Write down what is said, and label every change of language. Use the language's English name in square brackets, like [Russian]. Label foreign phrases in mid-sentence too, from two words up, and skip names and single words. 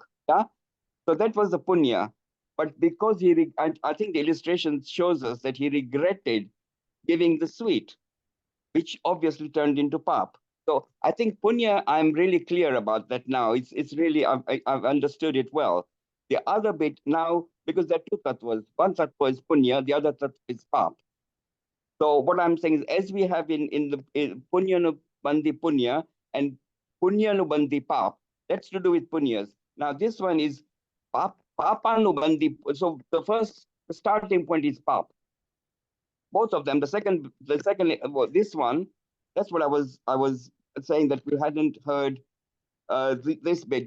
[English] Yeah, so that was the punya. But because I think the illustration shows us that he regretted giving the sweet, which obviously turned into pap. So I think punya, I'm really clear about that now. It's really, I've understood it well. The other bit now, because there are two tattvas, one tattva is punya, the other tattva is pap. So what I'm saying is, as we have in [Gujarati] punya no bandi punya [English] and [Gujarati] punya no bandi pap, [English] that's to do with punyas. Now this one is [Gujarati] papa no bandi. [English] So the starting point is pap. Both of them. The second, well, this one, that's what I was saying, that we hadn't heard this bit.